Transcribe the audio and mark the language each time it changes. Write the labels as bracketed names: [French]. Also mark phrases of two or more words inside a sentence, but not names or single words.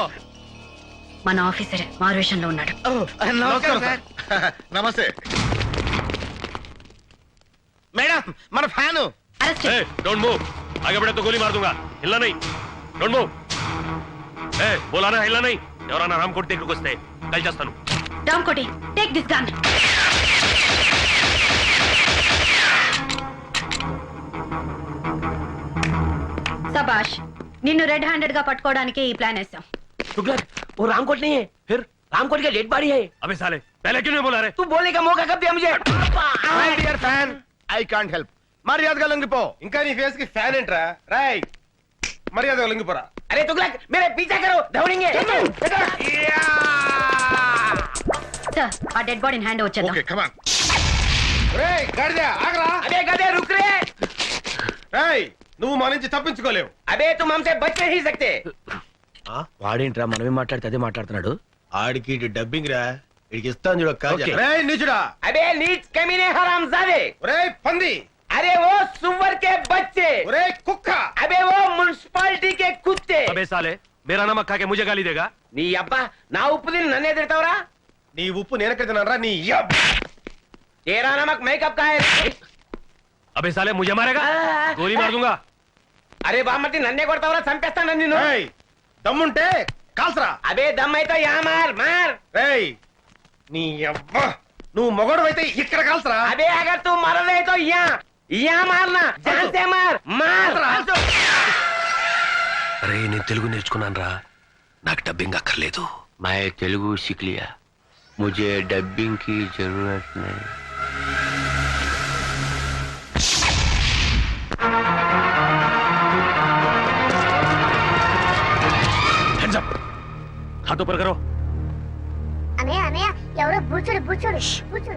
[Telugu] మన ఆఫీసరే మారువేషంలో ఉన్నాడు. నమస్కారం సార్. నమస్తే మేడం, మన ఫ్యాను. అరెస్ట్ [English] don't move, [Hindi] आगे बढ़े तो गोली मार दूंगा. हिलना नहीं. [English] don't move. [Hindi] बोला ना हिलना नहीं. [Telugu] ఎవరన్నా రామకోటి దగ్గరికి వస్తే కాల్ చేస్తాను. [English] రామకోటి, take this gun. [Telugu] సబాష్, నిన్ను [English] red handed [Telugu] గా పట్టుకోవడానికి ఈ ప్లాన్ వేసాం. [Hindi] तुगलक वो रामकोट नहीं है, फिर रामकोट का [English] dead body [Hindi] है. अबे साले पहले क्यों नहीं बोला रे? तू बोलने का मौका कब दिया मुझे? [English] my dear fan, I can't help. [Telugu] మర్యాదగా లొంగిపో. ఇంకా నీ ఫేస్ కి ఫ్యాన్ ఏంట్రా? రాయ్, మర్యాదగా లొంగిపోరా. [Hindi] अरे तुगलक मेरे पीछा करो, दौड़ेंगे. [Telugu] సార్, ఆ [English] dead body [Telugu] హ్యాండ్ వచ్చేద్దాం. [English] okay come on. [Telugu] రేయ్ గాడిద ఆగరా. [Hindi] अबे गधे रुक रे. [Telugu] రేయ్, నువ్వు మా నుంచి తప్పించుకోలేవు. [Hindi] अबे तुम हमसे बच नहीं सकते. [Telugu] వాడేంట్రా మనమే మాట్లాడితే అదే మాట్లాడుతున్నాడు? ఆడికి డబ్బింగ్ రా. ఇడికి ఇస్తాను చూడ. [English] Okay. [Telugu] రేయ్ నీచుడా. [Hindi] अबे नीच कमीने हरामजादे. [Telugu] రేయ్ పంది. [Hindi] अरे वो सुअर के बच्चे. రేయ్ కుక్క. अबे वो म्युनिसिपालिटी के कुत्ते. अबे साले मेरा नमक खा के मुझे गाली देगा? [Telugu] నీ అబ్బా నా ఉప్పు తిని నన్నే తిడతావురా? నీ ఉప్పు నేనెక్కడ తిన్నాను రా నీ యబ్బ. [Hindi] तेरा नमक मेकअप का है. अबे साले मुझे मारेगा? गोली मार दूंगा. [Telugu] అరే బామ్మటి నన్నే కొడతావురా? చంపేస్తాను నిన్ను. రేయ్ దమ్ముంటే కాల్సరా. [Hindi] अबे दम अयिते या मार मार. [Telugu] రేయ్ నీ యబ్బ, నువ్వు మొగడువైతే ఇక్కడ కాల్సరా. [Hindi] अबे अगर तू मर రहे तो यहां मारना, जान से मार. मार. [Telugu] అరే నేను తెలుగు నేర్చుకున్నాను రా, నాకు డబ్బింగ్ అక్కర్లేదు. [Hindi] मैं तेलुगु सीख लिया, मुझे डबिंग की जरूरत नहीं. [English] Hands up! [Hindi] हाथ ऊपर करो. [Telugu] అన్నయ్య అన్నయ్య ఎవరో బూచుడు బూచుడు బూచుడు.